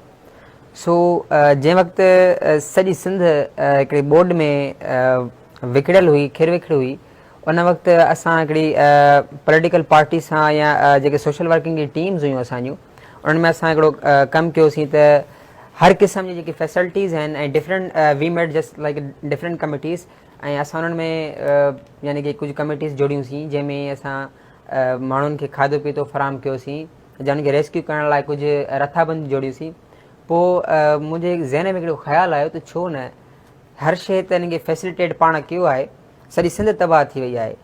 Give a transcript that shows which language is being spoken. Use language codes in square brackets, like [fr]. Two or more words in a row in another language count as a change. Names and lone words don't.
[sd] सो जंहिं वक़्तु सॼी सिंध हिकिड़ी बोर्ड में विकिड़ियल हुई खिर विखिड़ी हुई, उन वक़्तु असां हिकिड़ी पॉलिटिकल पार्टी सां या जेके [en] social working [sd] जी टीम्स हुयूं असांजूं, उन्हनि में असां हिकिड़ो कमु कयोसीं त हर क़िस्म जी जेकी फैसिलिटीज़ आहिनि ऐं [en] different we made just like different committees, [sd] ऐं असां उन्हनि में यानी कि कुझु कमिटीज़ जोड़ियूंसीं जंहिंमें असां माण्हुनि खे खाधो पीतो फराहम कयोसीं या उन्हनि खे रेस्क्यू करण लाइ कुझु रथाबंदी जोड़ियूंसीं। पोइ मुंहिंजे ज़हन में हिकिड़ो ख़्यालु आयो त छो न हर शइ त हिन खे फैसिलिटेट पाण कयो आहे, सॼी सिंध तबाह थी वई आहे।